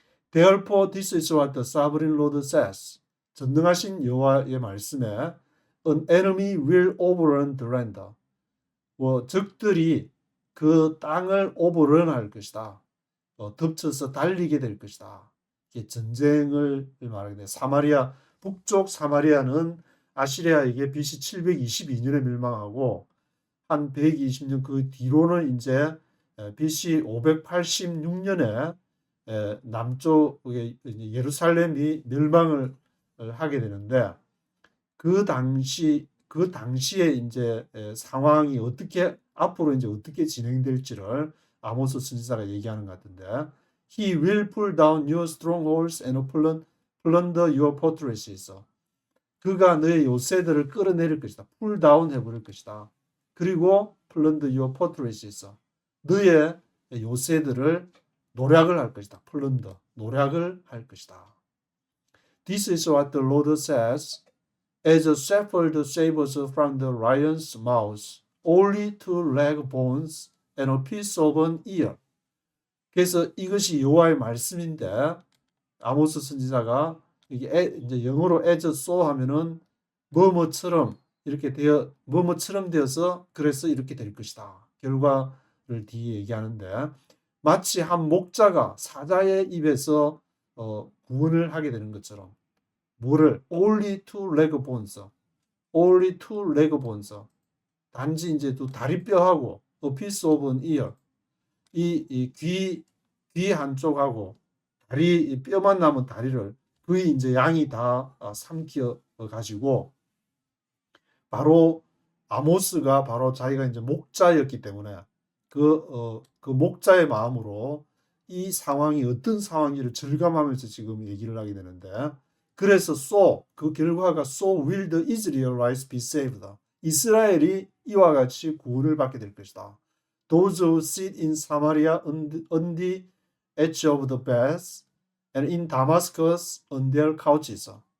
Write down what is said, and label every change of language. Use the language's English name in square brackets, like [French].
[English] Therefore this is what the sovereign Lord says. [Korean] 전능하신 여호와의 말씀에 [English] An enemy will overrun the land. [Korean] 적들이 그 땅을 overrun할 것이다. 덮쳐서 달리게 될 것이다. 이게 전쟁을 말하게 돼. 사마리아, 북쪽 사마리아는 아시리아에게 BC 722년에 멸망하고 한 120년 그 뒤로는 이제 BC 586년에 남쪽에 예루살렘이 멸망을 하게 되는데 그 당시에 이제 상황이 어떻게 앞으로 이제 어떻게 진행될지를 아모스 선지자가 얘기하는 것 같은데 [English] He will pull down your strongholds and plunder your fortresses. [Korean] 그가 너의 요새들을 끌어내릴 것이다. [English] pull down [Korean] 해버릴 것이다. 그리고 [English] plunder your fortresses. [Korean] 너의 요새들을 노략을 할 것이다. plunder, 노략을 할 것이다. [English] This is what the Lord says. As a shepherd saves from the lion's mouth, only 2 leg bones and a piece of an ear. [Korean] 그래서 이것이 여호와의 말씀인데 아모스 선지자가 이게 이제 영어로 [English] as so [Korean] 하면은 뭐뭐처럼 이렇게 뭐뭐처럼 되어서 그래서 이렇게 될 것이다. 결과를 뒤에 얘기하는데 마치 한 목자가 사자의 입에서 구원을 하게 되는 것처럼 뭐를 [English] only 2 leg bones, [Korean] only 2 leg bones, 단지 이제 또 다리뼈하고 [English] a piece of an ear, [Korean] 귀 한쪽하고 다리 뼈만 남은 다리를 거의 이제 양이 다 삼켜 가지고 바로 아모스가 바로 자기가 이제 목자였기 때문에 그 목자의 마음으로 이 상황이 어떤 상황인지를 절감하면서 지금 얘기를 하게 되는데 그래서 그 결과가 [English] so will the Israelites be saved. [Korean] 이스라엘이 이와 같이 구원을 받게 될 것이다. [English] Those who sit in Samaria on the edge of the beds and in Damascus on their couches.